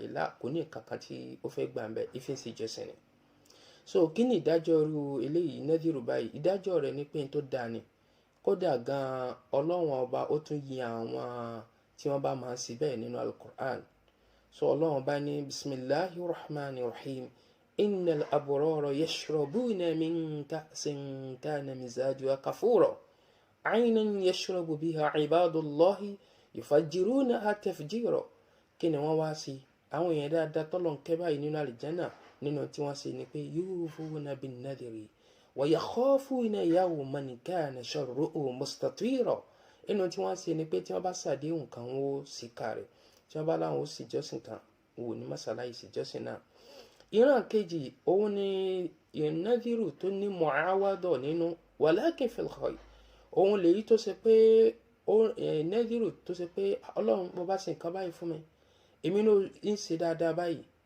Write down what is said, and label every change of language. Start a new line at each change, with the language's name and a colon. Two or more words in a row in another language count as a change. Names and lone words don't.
Yoruba: Kò ní nǹkan kan tí ó fẹ́ gbà ń bẹ, ìfi ń ṣe ìjọsìn ni. So kí ni ìdájọ́ irú eléyìí nadhiru báyìí? Ìdájọ́ rẹ̀ ni pé tó dáa ni. Kódà gan Ọlọ́run ọba ó tún yin àwọn tí wọ́n bá máa ń ṣe bẹ́ẹ̀ nínú Al-Qur'an. So Ọlọ́run bá ní
Arabic: بسم الله الرحمن الرحيم. إن الأبرار يشربون من كأس كان مزاجها كافورا. عينا يشرب بها عباد الله يفجرونها تفجيرا.
Yoruba: Kí ni wọ́n wá sí? Àwọn èèyàn dáadáa tọ́lọ̀ ń kẹ́ báyìí nínú àlìjánà, nínú tí wọ́n ṣe ni pé
Arabic: يوفون بالنذر ويخافون يوما كان شره مستطيرا.
Yoruba: Inú tí wọ́n ṣe ni pé tí wọ́n bá ṣàdéhùn kan ó sì kárẹ̀. Tí wọ́n bá láwọn ó sì jọ́sìn kan, wò ní masalayi sì jọ́sìn náà. Ìran kejì òun ni nadhiru tó ní mu'awada nínú,
Arabic: ولكن في الخير.
Yoruba: Òun lèyí tó ṣe pé nadhiru tó ṣe pé Ọlọ́run bó bá ṣe nǹkan báyìí fún mi, èmi náà ń ṣe dáadáa báyìí.